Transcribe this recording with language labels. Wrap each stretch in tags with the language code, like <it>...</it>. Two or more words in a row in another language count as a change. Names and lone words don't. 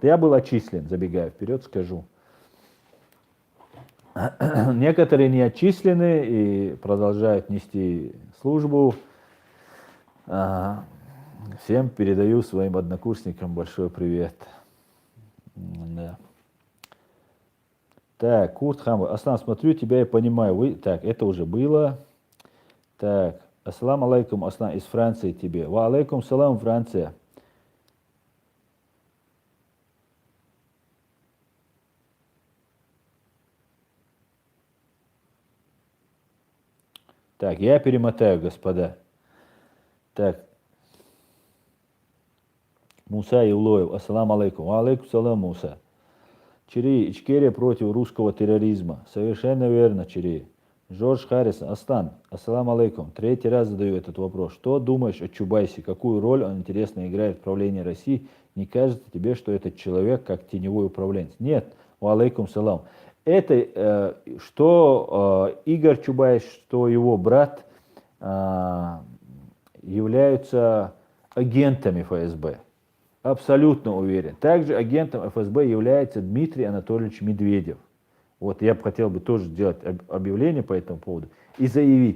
<ru>Я был отчислен, забегая вперед, скажу. Некоторые не отчислены и продолжают нести службу. Всем передаю своим однокурсникам большой привет. Да. Так, Курт Хамб, Аслан, смотрю тебя и понимаю. Так, это уже было. Так,</ru> <ar>السلام عليكم, Аслан,</ar> <ru>из Франции тебе.</ru> <ar>وعليكم السلام,</ar> <ru>Франция. Так, я перемотаю, господа. Так.</ru> <ar>Муса Ивлоев, السلام عليكم. وعليكم السلام, Муса.</ar> <ru>Чири, Ичкерия против русского терроризма. Совершенно верно, Чири. Жорж Харрисон,</ru> <ar>Астан, السلام عليكم.</ar> <ru>3-й раз задаю этот вопрос. Что думаешь о Чубайсе? Какую роль он интересно играет в правлении России? Не кажется тебе, что этот человек как теневой управленец? Нет.</ru> <ar>وعليكم السلام.</ar> <ru>Это что Игорь Чубайс, что его брат являются агентами ФСБ. Абсолютно уверен. Также агентом ФСБ является Дмитрий Анатольевич Медведев. Вот я бы хотел бы тоже сделать объявление по этому поводу и заявить.</ru>